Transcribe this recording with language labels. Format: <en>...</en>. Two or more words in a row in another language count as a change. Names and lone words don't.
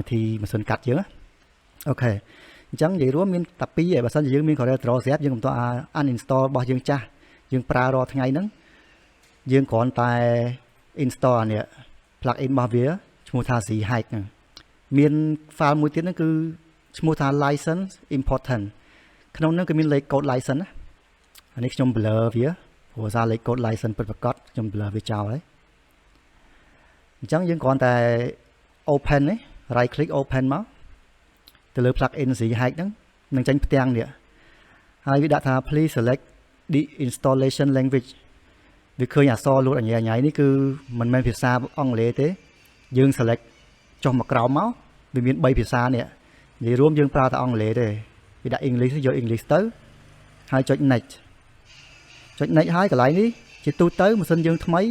<km>ធីម៉ាស៊ីនកាត់យើងអូខេអញ្ចឹងនិយាយរួមមានតែ2ឯងបើសិនជាយើងមាន CorelDRAW ស្រាប់យើងមិនទាន់ uninstall របស់យើងចាស់យើងប្រើរាល់ថ្ងៃហ្នឹងយើងគ្រាន់តែ install អានេះ plugin របស់វាឈ្មោះថា Z-Hike ហ្នឹងមាន file មួយទៀតហ្នឹងគឺឈ្មោះថា</km> <en>license important</en> <km>ក្នុងហ្នឹងគឺមានលេខកូដ license ណាអានេះខ្ញុំ blur វាព្រោះសារលេខកូដ license ពិតប្រាកដខ្ញុំ blur វាចោលហើយអញ្ចឹងយើងគ្រាន់តែ open នេះ</km> <en>right click open</en> <km>មកទៅលើ plugin Z-Hike ហ្នឹងនឹងចេញផ្ទាំងនេះហើយវាដាក់ថា</km> <en>please select the installation language</en> <km>វាឃើញអក្សរលូតអញ្ញៃនេះគឺមិនមែនភាសាអង់គ្លេសទេយើង select ចុះមកក្រោមមក វាមាន3ភាសានេះនិយាយរួមយើងប្រើតែអង់គ្លេសទេវាដាក់ English យក English ទៅហើយចុច next ហើយកន្លែងនេះជាទូទៅម៉ាស៊ីនយើងថ្មី</km>